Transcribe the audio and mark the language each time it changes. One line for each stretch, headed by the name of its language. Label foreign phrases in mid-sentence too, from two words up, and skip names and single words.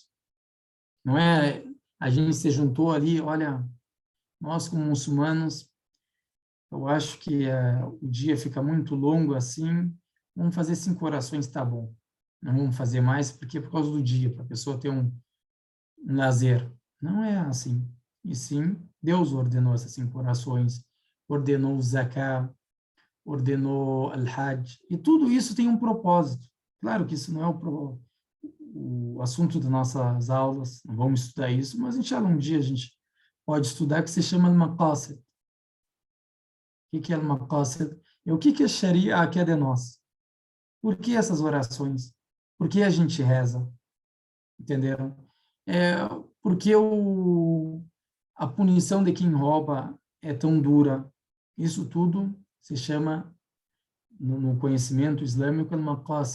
Portuguese: Não é a gente se juntou ali, olha, nós como muçulmanos, eu acho que o dia fica muito longo assim, vamos fazer 5 orações, tá bom. Não vamos fazer mais, porque é por causa do dia, para a pessoa ter um lazer. Não é assim. E sim, Deus ordenou essas 5 orações, ordenou o zakah, ordenou al-hajj, e tudo isso tem um propósito. Claro que isso não é o assunto das nossas aulas, não vamos estudar isso, mas inshallah um dia a gente pode estudar, que se chama al-maqasid. O que é al-maqasid? E o que é Sharia que é de nós? Por que essas orações? Por que a gente reza? Entenderam? Porque a punição de quem rouba é tão dura. Isso tudo se chama, no conhecimento islâmico, al-maqasid.